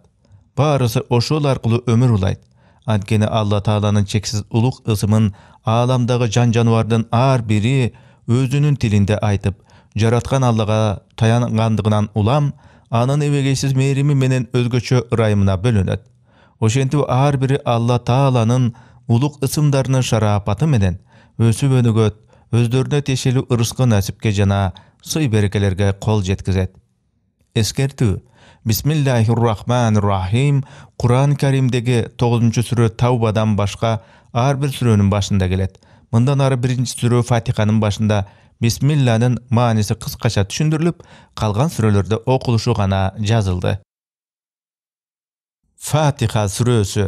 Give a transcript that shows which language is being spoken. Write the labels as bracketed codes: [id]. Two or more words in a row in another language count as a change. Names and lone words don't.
[ky] Баарысы ошол аркылуу өмүр улайт. Анткени Алла Тааланын чексиз улук ысымын ааламдагы жан жаныбардын ар бири өзүнүн тилинде айтып, жараткан Аллага таянгандыгынан улам, анын эбегейсиз мээрими менен өзгөчө ырайымына бөлөнөт. Ошентип ар бири Алла Тааланын улук ысымдарынын шарапаты менен өсүп өнүгөт, өздөрүнө тиешелүү ырыскы насипке жана сый берекелерге кол жеткизет. Эскертүү. [ar] بسم الله الرحمن الرحيم [ky] Куран Каримдеги 9-сүрө Таубадан башка ар бир сүрөнүн башында келет. Мындан ары 1-сүрө Фатиханын башында бисмилланын мааниси кыскача түшүндүрүлүп, калган сүрөлөрдө окулушу гана жазылды. Фатиха сүрөсү.